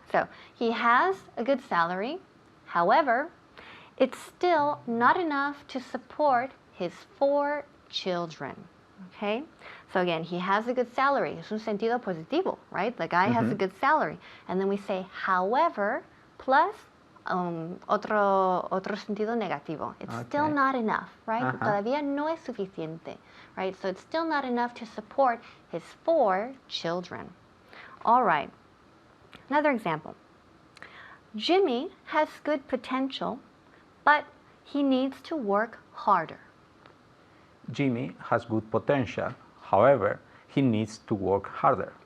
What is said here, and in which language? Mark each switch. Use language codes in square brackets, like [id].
[en] So, he has a good salary. However, it's still not enough to support his 4 children. Okay? So again, he has a good salary. [es] Es un sentido positivo, [en] right? The guy has a good salary. And then we say, however, plus [es] otro sentido negativo. [en] It's still not enough, right? [es] Todavía no es suficiente, [en] right? So it's still not enough to support his 4 children. All right. Another example. Jimmy has good potential, but he needs to work harder. Jimmy has good potential. However, he needs to work harder.